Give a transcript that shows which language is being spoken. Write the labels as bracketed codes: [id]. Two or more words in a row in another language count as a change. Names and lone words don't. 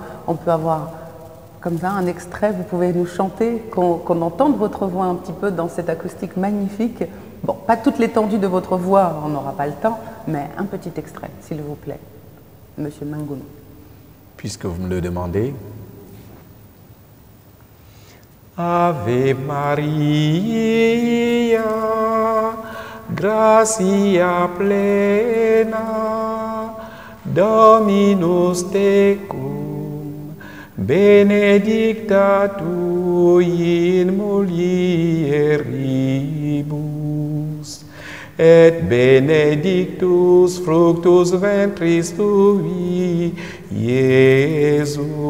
[fr] On peut avoir comme ça un extrait, vous pouvez nous chanter, qu'on entende votre voix un petit peu dans cette acoustique magnifique. Bon, pas toute l'étendue de votre voix, on n'aura pas le temps, mais un petit extrait, s'il vous plaît, Monsieur Mangono. Puisque vous me le demandez. [la] Ave Maria, gratia plena, Dominus tecum, benedicta tu in mulieribus, et benedictus fructus ventris tui, Iesus.